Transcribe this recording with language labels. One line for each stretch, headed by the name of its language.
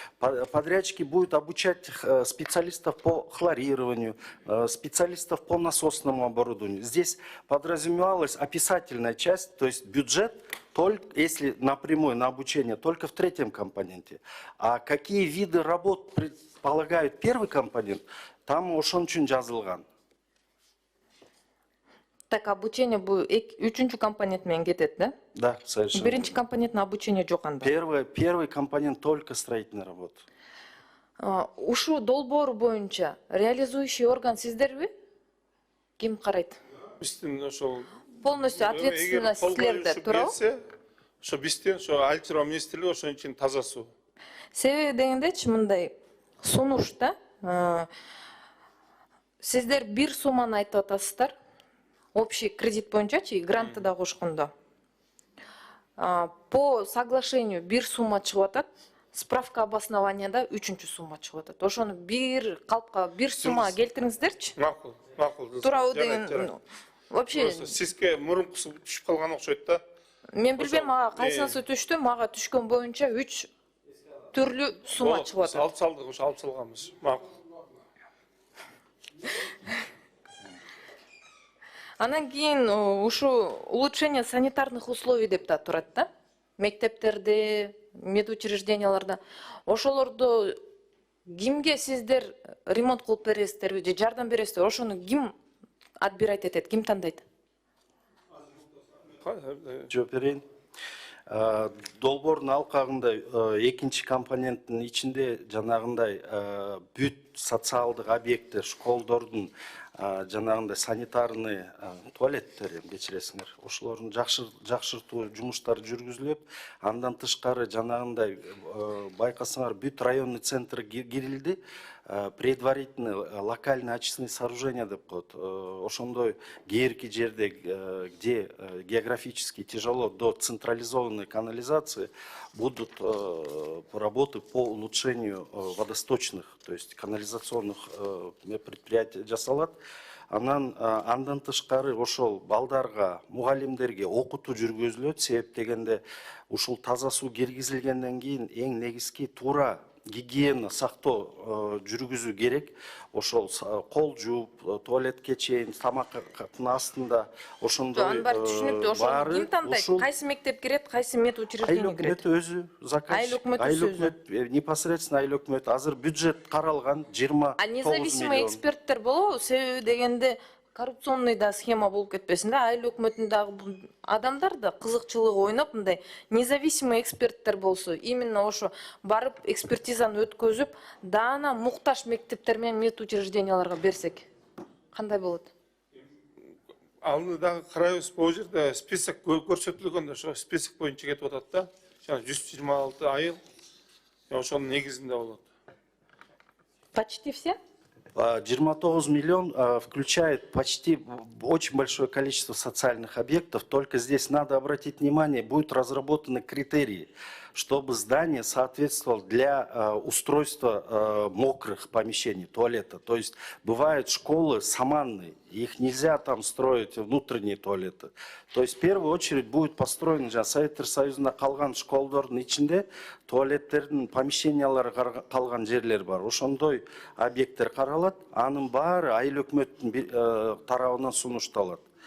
Russian: Подрядчики будут обучать специалистов по хлорированию, специалистов по насосному оборудованию. Здесь подразумевалась описательная часть, то есть бюджет, только, если напрямую на обучение, только в третьем компоненте. А какие виды работ предполагают первый компонент, там
Kyrgyz: ошон үчүн жазылган. Так, обучение бул үчүнчү компонент менен кетет, да?
Russian: Да, совершенно.
Kyrgyz: Биринчи компоненттин обучение жок анда.
Russian: Первый компонент только строительная работа.
Kyrgyz: Ушу долбоор боюнча реализующий орган сиздерби? Ким карайт? Биздин ошол Полностью ответственность силерде, туурабы? ошо бизден ошо айыл чарба министрлиги ошон үчүн таза суу. Себеби дегендечи мындай сунушта сиздер бир сумманы айтып атасыздар. Общий кредит боюнчачы, грантты да кошкондо. По соглашению бир сумма чыгып атат, справка обоснованияда үчүнчү сумма чыгып атат. Ошону бир калпка бир сумма келтириңиздерчи. Макул, макул. Туурабы деген вообще сизге мурункусу түшүп калган окшойт да. мен билбейм ага кайсынысы түштү, мага түшкөн боюнча 3 түрлүү сумма чыгып атат. Алып салдык, ошо алып салганбыз. Макул. Анан кийин ушу улучшение санитарных условий деп да турат да. Мектептерде, медучрежденияларда. Ошолорду кимге сиздер ремонт кылып бересиздерби же жардам бересиздер? Ошону ким отбирать этет, ким тандайт? Жооп берейин. Долбоордун алкагында экинчи компоненттин ичинде жанагындай бүт социалдык объекттер, школдордун жанагындай санитарный туалеттер кечиресиңер. Ошолордун жакшыртуу жумуштары жүргүзүлөт. Андан тышкары жанагындай байкасаңар бүт районный центр кирилди.
Russian: Предварительный локальный очистные сооружения деп коет.
Kyrgyz: Ошондой кээрки жерде,
Russian: где географически тяжело до централизованной канализации, будут работы по улучшению водосточных, то есть канализационных предприятий жасалат.
Kyrgyz: Андан тышкары ошол балдарга, мугалимдерге окутуу жүргүзүлөт. Себеп дегенде ушул таза суу киргизилгенден кийин эң негизги туура гигиена сактоо жүргүзүү керек. Ошол кол жууп, туалетке чейин, тамактын астында ошондой Анын баары түшүнүктүү. Ошону ким тандайт? Кайсы мектеп кирет, кайсы медучреждение кирет? Айыл өкмөтү өзү заказ. Айыл өкмөтү өзү. Непосредственно айыл өкмөтү. Азыр бюджет каралган 29 миллион. Независимый эксперттер болобу? Себеби дегенде коррупционный да схема болуп кетпесин да. Айыл өкмөтүндөгү адамдар да кызыкчылыгы ойноп мындай независимый эксперттер болсо, именно ошо барып экспертизаны өткөзүп, даана муктаж мектептер менен медучрежденияларга берсек кандай болот? Алны дагы карайбыз, бул жерде список көрсөтүлгөн, ошо список боюнча кетип атат да. Жана 126 айыл ошонун негизинде болот.
Russian: Почти все? 29 миллион включает почти очень большое количество социальных объектов. Только здесь надо обратить внимание, будут разработаны критерии, чтобы здание соответствовало для устройства мокрых помещений, туалета. То есть бывают школы саманные, их нельзя там строить внутренние туалеты. То есть в первую очередь будет построен
Kyrgyz: Советтер Союзунда калган школдордун ичинде туалеттердин помещениялары калган жерлер бар. Ошондой объекттер каралат, анын баары айыл өкмөттүн тарабынан сунушталат.